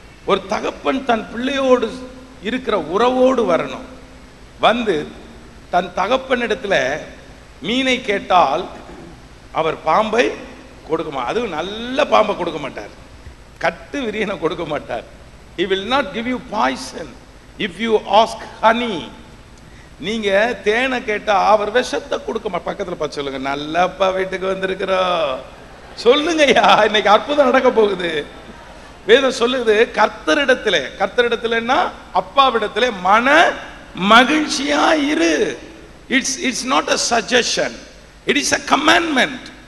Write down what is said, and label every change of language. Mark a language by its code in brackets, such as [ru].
[ta] ஒரு தகப்பன் தன் பிள்ளையோடு இருக்கிற உறவோடு வரணும். வந்து தன் தகப்பனிடத்துல மீனை கேட்டால் அவர் பாம்பை கொடுக்க அதுவும் நல்ல பாம்பை கொடுக்க மாட்டார், கட்டு விரியனை கொடுக்க மாட்டார். [en] He will not give you poison if you ask honey. [ta] நீங்க தேனை கேட்டா அவர் விஷத்தை கொடுக்க மாட்டார். பக்கத்துல பார்த்து சொல்லுங்க, நல்லப்பா வீட்டுக்கு வந்திருக்கிறோம் சொல்லுங்கய்யா, இன்னைக்கு அற்புதம் நடக்க போகுது. வேதம் சொல்லுது, கர்த்தரிடத்திலே அப்பாவிடத்திலே மன மகிழ்ச்சியா இரு. [en] It's not a suggestion, it is a commandment.